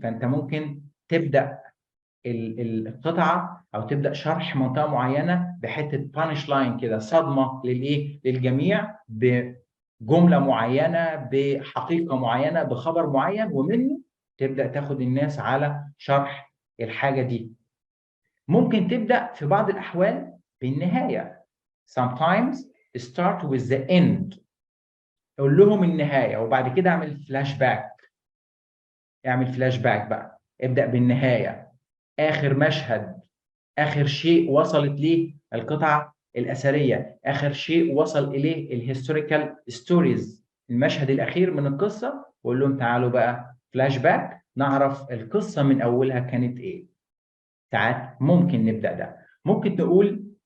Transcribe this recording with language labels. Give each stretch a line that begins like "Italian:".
Arabic: فأنت ممكن تبدأ القطعة أو تبدأ شرح منطقة معينة بحتة بانش لاين كده، صدمة للإيه؟ للجميع، بجملة معينة، بحقيقة معينة، بخبر معين، ومنه تبدأ تاخد الناس على شرح الحاجة دي. ممكن تبدأ في بعض الأحوال بالنهاية.
English: sometimes start with the end.
Arabic: قول لهم النهاية وبعد كده اعمل فلاش باك. اعمل فلاش باك بقى، ابدأ بالنهاية. آخر مشهد، آخر شيء وصلت ليه القطعة الأثرية، آخر شيء وصل إليه الهيستوريكال ستوريز، المشهد الأخير من القصة، وقول لهم تعالوا بقى فلاش باك نعرف القصة من أولها كانت إيه. ساعات ممكن نبدأ ده. ممكن تقول